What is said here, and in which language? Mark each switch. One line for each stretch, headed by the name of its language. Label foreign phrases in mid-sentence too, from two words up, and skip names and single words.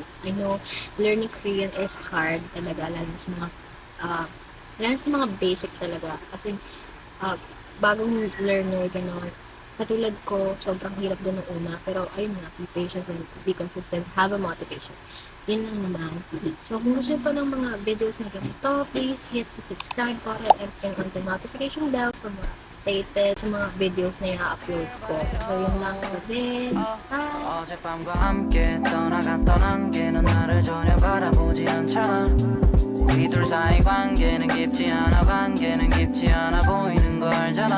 English: I know learning Korean is hard
Filipino: talaga, lalo sa mga basic talaga. Kasi bagong learner, gano'n. Katulad ko, sobrang hirap doon ng una. Pero ayun nga,
English: be patient and be consistent. Have a motivation.
Filipino: Yun lang naman. So, kung gusto pa ng mga videos na ganito,
English: please hit the subscribe button and turn on the notification bell for more updated
Filipino: sa mga videos na i-upload ko. So, yun lang din. Bye!
Korean: 어젯밤과 함께 떠나갔던 안개는 나를 전혀 바라보지 않잖아. 우리 둘 사이 관계는 깊지 않아 보이는 거 알잖아.